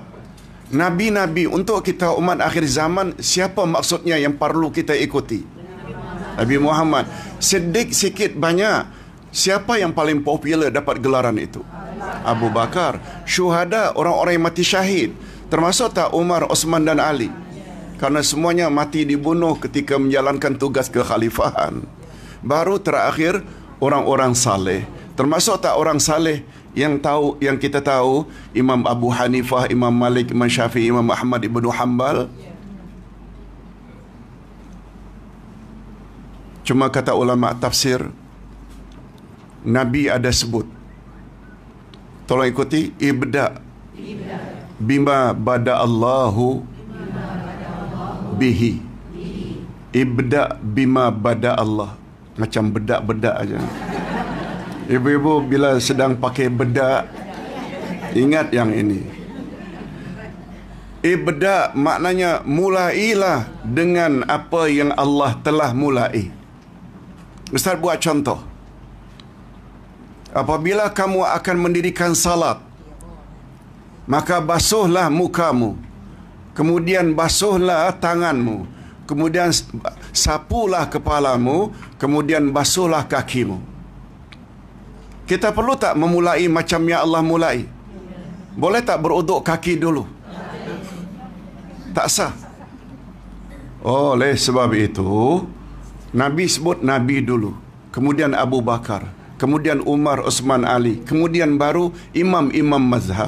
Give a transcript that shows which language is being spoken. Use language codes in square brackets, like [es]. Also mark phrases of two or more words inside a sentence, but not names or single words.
[ms] Nabi-Nabi untuk kita umat akhir zaman, siapa maksudnya yang perlu kita ikuti? Nabi Muhammad. Sedikit sikit banyak, siapa yang paling popular dapat gelaran itu? Abu Bakar. Syuhada, orang-orang yang mati syahid, termasuk tak Umar, Osman dan Ali? Karena semuanya mati dibunuh ketika menjalankan tugas kekhalifahan. Baru terakhir orang-orang saleh. Termasuk tak orang saleh yang kita tahu, Imam Abu Hanifah, Imam Malik, Imam Syafi'i, Imam Ahmad ibnu Hanbal. Cuma kata ulama tafsir, Nabi ada sebut. Tolong ikuti, [ar] ابدأ بما بدأ الله به. ابدأ بما بدأ الله. [ms] Macam bedak-bedak aja. Ibu-ibu bila sedang pakai bedak, ingat yang ini. Ibda maknanya mulailah dengan apa yang Allah telah mulai. Ustaz buat contoh. Apabila kamu akan mendirikan salat, maka basuhlah mukamu, kemudian basuhlah tanganmu, kemudian sapulah kepalamu, kemudian basuhlah kakimu. Kita perlu tak memulai macam yang Allah mulai? Boleh tak beruduk kaki dulu? Tak sah. Oleh sebab itu, Nabi sebut Nabi dulu, kemudian Abu Bakar, kemudian Umar, Osman, Ali, kemudian baru imam-imam mazhab.